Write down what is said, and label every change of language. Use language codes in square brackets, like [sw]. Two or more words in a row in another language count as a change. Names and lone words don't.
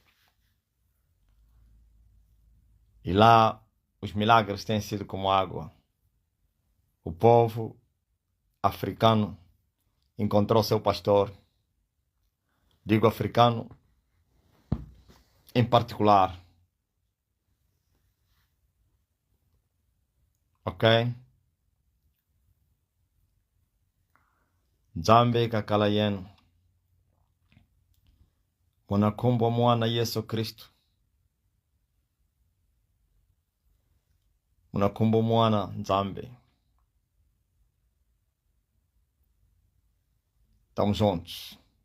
[pt] E lá os milagres têm sido como água. O povo africano encontrou seu pastor. Digo africano em particular. Ok? [kg] Nzambe kakala yenu. Munakumbwa mwana Yesu Kristo. Munakumbwa mwana Nzambe. [pt] Estamos juntos.